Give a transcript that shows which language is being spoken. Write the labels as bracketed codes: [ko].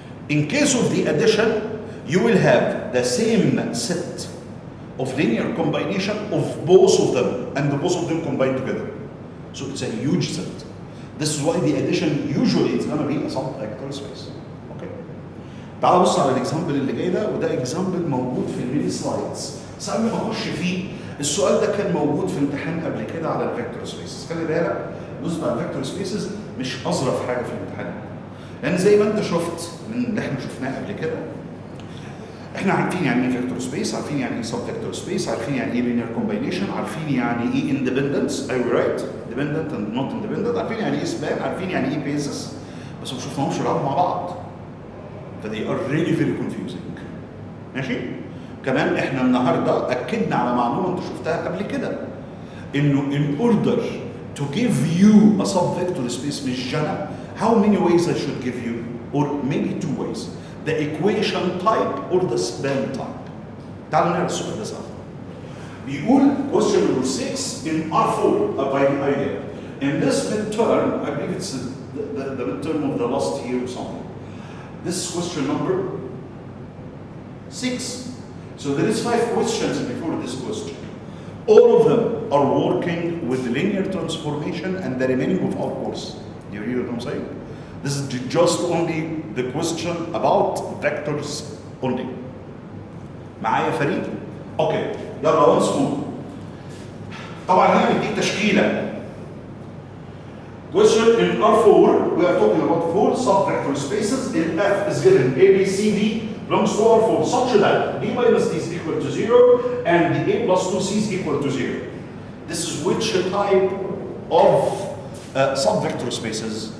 [en] In case of the addition, you will have the same set of linear combination of both of them, and both of them combined together. So it's a huge set. This is why the addition usually is going to be a sub-vector space. Okay. [ar] تعال بص على الاكزامبل اللي جاي ده، وده اكزامبل موجود في الميني سلايدز. بس قبل ما اخش فيه، السؤال ده كان موجود في امتحان قبل كده على الفيكتور سبيسز. خلي بالك الجزء بتاع الفيكتور سبيسز مش اظرف حاجه في الامتحان. لان زي ما انت شفت من اللي احنا شفناه قبل كده، احنا عارفين يعني ايه فيكتور سبيس، عارفين يعني ايه سب فيكتور سبيس، عارفين يعني ايه لينير كومباينيشن، عارفين يعني ايه اندبندنس، ايوه رايت، [en] dependent and not independent, [ar] عارفين يعني ايه سبان، عارفين يعني ايه بيزس، بس ما شفناهمش يلعبوا مع بعض. [en] فدي are really very confusing. [ar] ماشي؟ كمان احنا النهارده اكدنا على معلومه انت شفتها قبل كده، انه [en] in order to give you a sub vector space [ar] مش جنى، [en] how many ways I should give you, or maybe two ways. The equation type or the span type. [ar] تعالوا نقرا السؤال ده سوا. بيقول [en] question number 6 in R4 by the idea. In this midterm, I believe it's the midterm of the last year or something. This is question number 6. So there is 5 questions before this question. All of them are working with linear transformation and the remaining of our course. Do you hear what I'm saying? This is just only the question about vectors only. [ar] معايا فريق؟ اوكي يلا [en] once more. [ar] طبعا هنا بيديك تشكيله. [en] Question in R4 we are talking about 4 sub-vector spaces. In F is given A, B, C, D belongs to R4 such that B minus D is equal to 0 and the A plus 2C is equal to 0. This is which type of sub-vector spaces?